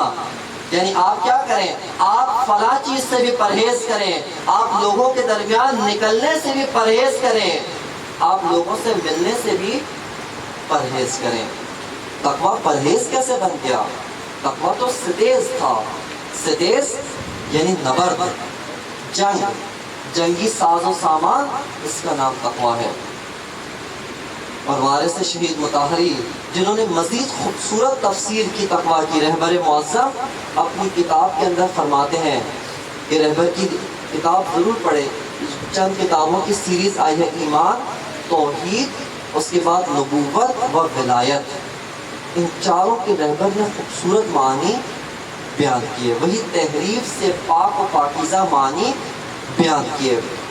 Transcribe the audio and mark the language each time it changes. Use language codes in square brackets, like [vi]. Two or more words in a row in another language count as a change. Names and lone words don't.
[ur] یعنی آپ کیا کریں؟ آپ فلاں چیز سے بھی پرہیز کریں, آپ لوگوں کے درمیان نکلنے سے بھی پرہیز کریں, آپ لوگوں سے ملنے سے بھی پرہیز کریں. تقوی پرہیز کیسے بن گیا؟ تقوی تو ستیز تھا. ستیز یعنی نبرد, جنگ, جنگی ساز و سامان، اس کا نام تقویٰ ہے۔ اور وارث شہید مطہری جنہوں نے مزید خوبصورت تفسیر کی تقویٰ کی، رہبر معظم اپنی کتاب کے اندر فرماتے ہیں کہ رہبر کی کتاب ضرور پڑھے، چند کتابوں کی سیریز آئی ہے، ایمان، توحید، اس کے بعد نبوت و ولایت، ان چاروں کے رہبر نے خوبصورت معنی بیان کیے، وہی تحریف سے پاک و پاکیزہ معنی بیان کیے۔